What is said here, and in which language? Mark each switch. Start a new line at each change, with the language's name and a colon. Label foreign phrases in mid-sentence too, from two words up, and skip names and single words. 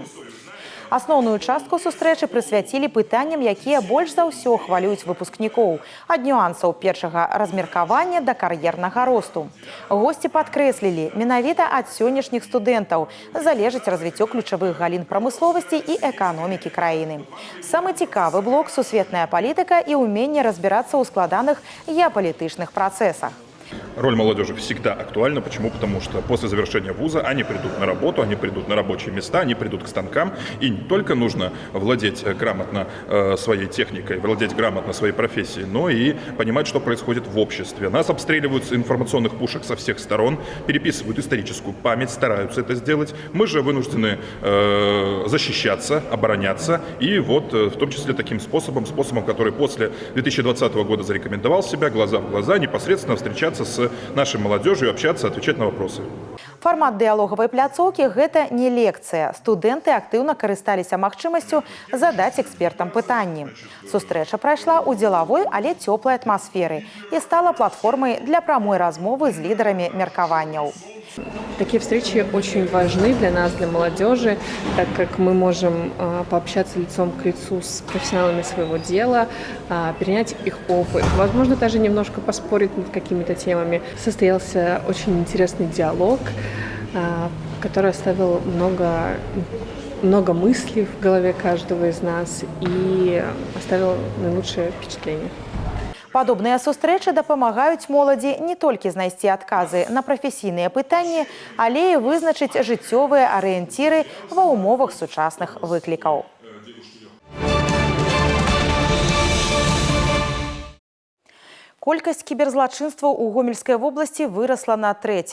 Belarusian: Асноўную частку сустрэчы прысвяцілі пытанням, якія больш за ўсё хвалююць выпускнікоў, ад нюансаў першага размеркавання да кар'ернага росту. Госці падкрэслілі, менавіта ад сённяшніх студэнтаў залежыць развіццё ключавых галін прамысловасці і эканомікі краіны. Самы цікавы блок – сусветная палітыка і ўменне разбірацца ў складаных геапалітычных працэсах.
Russian: Роль молодежи всегда актуальна. Почему? Потому что после завершения вуза они придут на работу, они придут на рабочие места, они придут к станкам. И не только нужно владеть грамотно своей техникой, владеть грамотно своей профессией, но и понимать, что происходит в обществе. Нас обстреливают с информационных пушек со всех сторон, переписывают историческую память, стараются это сделать. Мы же вынуждены защищаться, обороняться. И вот в том числе таким способом, который после 2020 года зарекомендовал себя, глаза в глаза, непосредственно встречаться с нашей молодежью, общаться, отвечать на вопросы.
Belarusian: Формат дыялогавай пляцоўкі – гэта не лекцыя. Студэнты актыўна карысталіся магчымасцю задаць экспертам пытанні. Сустрэча прайшла ў дзелавой, але цёплай атмасферы і стала платформай для прамой размовы з лідарамі меркаванняў.
Russian: Такие встречи очень важны для нас, для молодежи, так как мы можем пообщаться лицом к лицу с профессионалами своего дела, перенять их опыт, возможно, даже немножко поспорить над какими-то темами. Состоялся очень интересный диалог, который оставил много мыслей в голове каждого из нас и оставил наилучшее впечатление.
Belarusian: Падобныя сустрэчы дапамагаюць моладзі не толькі знайсці адказы на прафесійныя пытанні, але і вызначыць жыццёвыя арыенціры ва ўмовах сучасных выклікаў. Колькасць кіберзлачынстваў у Гомельскай вобласці вырасла на трэць.